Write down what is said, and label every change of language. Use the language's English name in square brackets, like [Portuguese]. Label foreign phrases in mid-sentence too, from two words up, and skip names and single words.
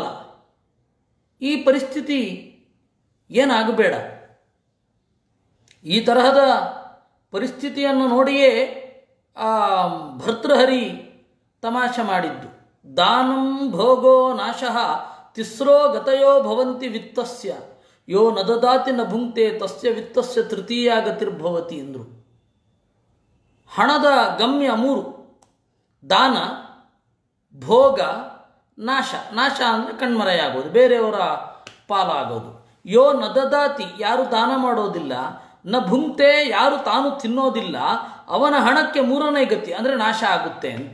[Kannada] ಈ ಪರಿಸ್ಥಿತಿ ಏನಾಗಬೇಡ. ಈ ತರಹದ ಪರಿಸ್ಥಿತಿಯನ್ನು ನೋಡಿಯೇ ಭರ್ತೃಹರಿ ತಮಾಷೆ ಮಾಡಿದ್ದು. [Sanskrit] ದಾನಂ ಭೋಗೋ ನಾಶಃ ತಿಸ್ರೋ ಗತಯೋ ಭವಂತಿ ವಿತ್ತಸ್ಯ ಯೋ ನ ದದಾತಿ ನ ಭುಂಕ್ತೆ ತಸ್ಯ ವಿತ್ತಸ್ಯ ತೃತೀಯ ಗತಿರ್ಭವತಿ ಎಂದರು. [Kannada] ಹಣದ ಗಮ್ಯ 3: ದಾನ, ಭೋಗ, ನಾಶ. ನಾಶ ಅಂದರೆ ಕಣ್ಮರೆಯಾಗೋದು, ಬೇರೆಯವರ ಪಾಲಾಗೋದು. [Sanskrit] ಯೋ ನ ದದಾತಿ, [Kannada] ಯಾರು ದಾನ ಮಾಡೋದಿಲ್ಲ, [Sanskrit] ನ ಭುಂಕ್ತೆ, [Kannada] ಯಾರು ತಾನು ತಿನ್ನೋದಿಲ್ಲ, ಅವನ ಹಣಕ್ಕೆ 3ನೇ ಗತಿ ಅಂದರೆ ನಾಶ ಆಗುತ್ತೆ ಅಂತ.